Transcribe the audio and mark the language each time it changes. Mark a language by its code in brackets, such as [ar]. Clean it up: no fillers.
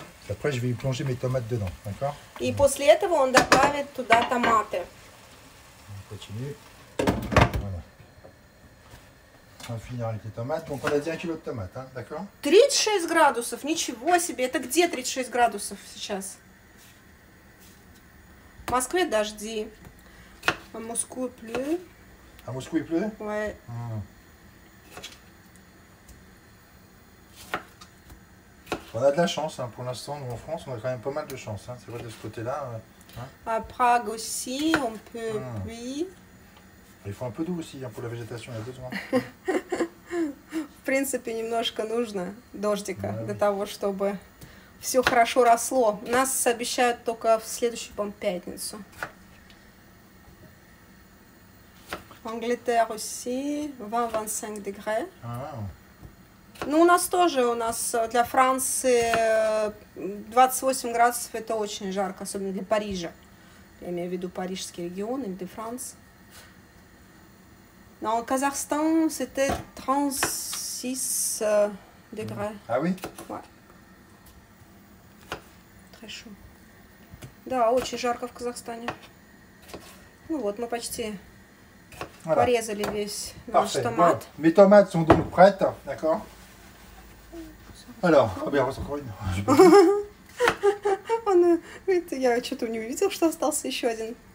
[fr] Après, je vais y plonger mes tomates dedans, d'accord? [ru] И после этого он добавит туда томаты. [fr] On continue. Voilà. On va finir avec les tomates. Donc, on a dit 1 kg de tomates, hein, d'accord? [ru] 36 градусов, ничего себе. Это где 36 градусов сейчас? В Москве дожди. А в Москве плюс. [fr] À Moscou, il pleut? Ouais. On a de la chance, hein, pour l'instant, nous en France, on a quand même pas mal de chance. Hein. C'est vrai de ce côté-là. Hein. À Prague aussi, on peut pluie. Il faut un peu d'eau aussi hein, pour la végétation, il y a besoin. [ru] В принципе, немножко нужно дождика для того, чтобы все хорошо росло. Нас обещают только в следующую, по-моему, пятницу. [fr] Angleterre aussi, 20-25 degrés. [ru] Ну, у нас тоже, для Франции 28 градусов это очень жарко, особенно для Парижа. Я имею в виду парижский регион, Île-de-France. Но в Казахстан [fr] c'était 36 degrés. Ah oui? Ouais. Très chaud. [ru] Да, очень жарко в Казахстане. Ну вот, мы почти порезали весь наш томат. [fr] Bon, mes tomates sont donc prêtes, d'accord? Alors, oh bien, encore une. [ru] Я что-то не увидела, что остался еще один.